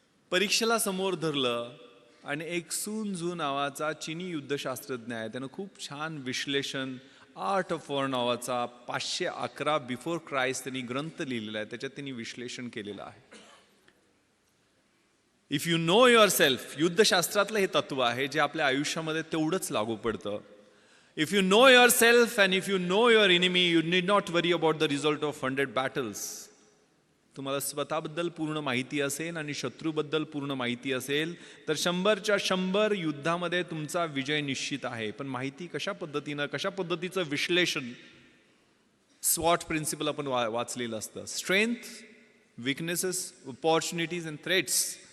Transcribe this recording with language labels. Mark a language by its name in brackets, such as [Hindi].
[Marathi] परीक्षेला समोर धरलं आणि एक सून झू नावाचा चीनी युद्धशास्त्रज्ञ आहे, त्यानं खूप छान विश्लेषण, आर्ट ऑफ वॉर नावाचा 511 बिफोर क्राइस्ट त्यांनी ग्रंथ लिहिलेला आहे. त्याच्यात त्यांनी विश्लेषण केलेलं आहे. [English] if you know yourself, [Marathi] युद्धशास्त्रातलं हे तत्व आहे जे आपल्या आयुष्यामध्ये तेवढंच लागू पडतं. [English] If you know yourself and if you know your enemy, you need not worry about the result of 100 battles. [Marathi] तुम्हाला स्वतःबद्दल पूर्ण माहिती असेल आणि शत्रूबद्दल पूर्ण माहिती असेल तर 100च्या 100 युद्धामध्ये तुमचा विजय निश्चित आहे. पण माहिती कशा पद्धतीचं विश्लेषण, स्वॉट प्रिन्सिपल आपण वाचलेलं असतं. [English] Strength, weaknesses, opportunities and threats.